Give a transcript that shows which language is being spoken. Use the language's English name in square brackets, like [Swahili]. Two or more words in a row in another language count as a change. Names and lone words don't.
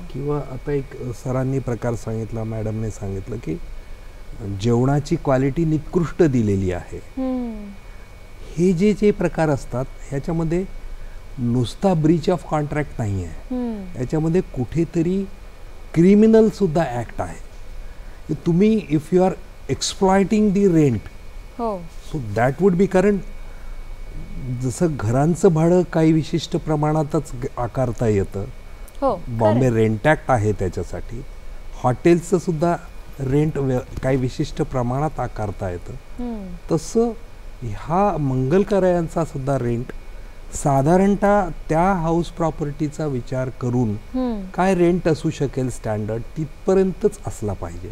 [Marathi] किंवा आता एक सरांनी प्रकार सांगितला, मॅडमने सांगितलं की जेवणाची क्वालिटी निकृष्ट दिलेली आहे. हे जे प्रकार असतात ह्याच्यामध्ये नुसता [English] breach of contract [Marathi] नाही आहे, याच्यामध्ये कुठेतरी क्रिमिनल सुद्धा ऍक्ट आहे. [English] तुम्ही if you are exploiting the rent so that would be, [Marathi] कारण जसं घरांचं भाडं काही विशिष्ट प्रमाणातच आकारता येतं, बॉम्बे रेंट ऍक्ट आहे त्याच्यासाठी, हॉटेल्सचं सुद्धा रेंट काही विशिष्ट प्रमाणात आकारता येतं, तसं ह्या मंगल कार्यालयांचा सुद्धा रेंट साधारणतः त्या हाऊस प्रॉपर्टीचा विचार करून काय रेंट असू शकेल स्टँडर्ड तिथपर्यंतच असला पाहिजे.